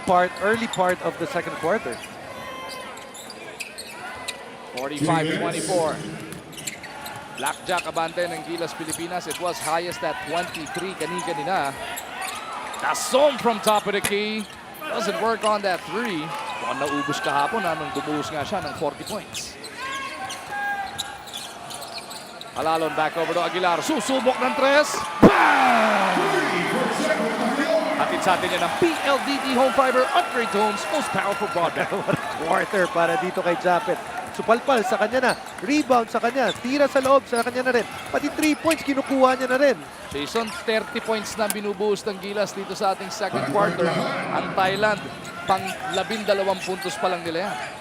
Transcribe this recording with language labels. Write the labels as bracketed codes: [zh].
[en] early part of the second quarter. [tl] 45-24. Blackjack abante ng Gilas Pilipinas. [en] It was highest at 23 [tl] kanina. [en] Dasong from top of the key. Doesn't work on that 3. [tl] Mukhang naubos kahapon nung dumuhos nga siya ng 40 points. [en] Alalon back over to Aguilar. [tl] Susubok ng 3. [en] Bang! [tl] Hatid sa atin yan ng PLDT Home Fiber. [en] Upgrade to home's most powerful broadband. [tl] Quarter para dito kay Japet. Supalpal sa kanya na. Rebound sa kanya. Tira sa loob sa kanya na rin. Pati 3 points kinukuha niya na rin. Jason, 30 points na binubuhos ng Gilas dito sa ating second quarter. Ang Thailand, pang 12 puntos pa lang nila yan.